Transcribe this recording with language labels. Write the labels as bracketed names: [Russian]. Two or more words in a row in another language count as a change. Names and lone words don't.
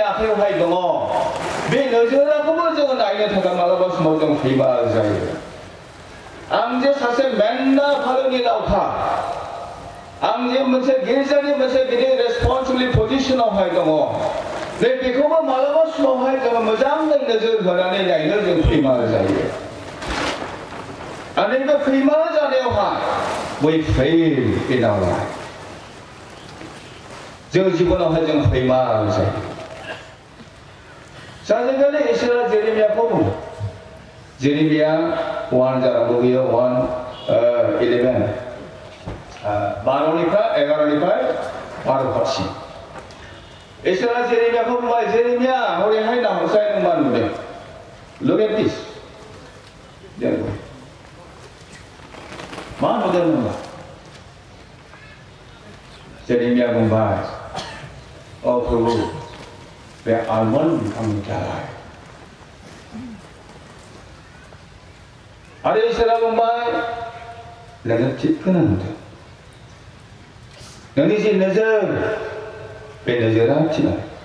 [Bodo] आखायावहाय दङ बे नोजोरखौबो जोङो नायनो थाखाय मालाबा समाव जों फैमाल जायो आं जे सासे मेन्दा फालोनि लावखार आं जे मोनसे गिर्जानि मोनसे गिदिर रेसपन्सिबिलिटि पजिशनावहाय दङ नै बेखौबो मालाबा समावहाय जोङो मोजाङै नोजोर होनानै नायनो जों फैमाल जायो [English] And in the female we fail in our life. [Bodo] जों जीवनावहाय जों फैमाल जायो सानसेखालि इसोरा जेरेमियाखौ बुंदों जेरेमिया 1 जानांगौ बेयो 1:11 12निफ्राय 11निफ्राय 12 इसोरा जेरेमियाखौ बुंबाय जेरेमिया हरैहाय नाहरसाय नों मा नुदों [English] Look at this [Bodo] मा नुदों नोंलाय जेरेमिया बुंबाय अ प्रभु बे आलमन्ड बिफांनि दालाय आरो इसोरा बुंबाय नोङो थिगखौनो नुदों नोंनि जि नोजोर बे नोजोरा थिगानो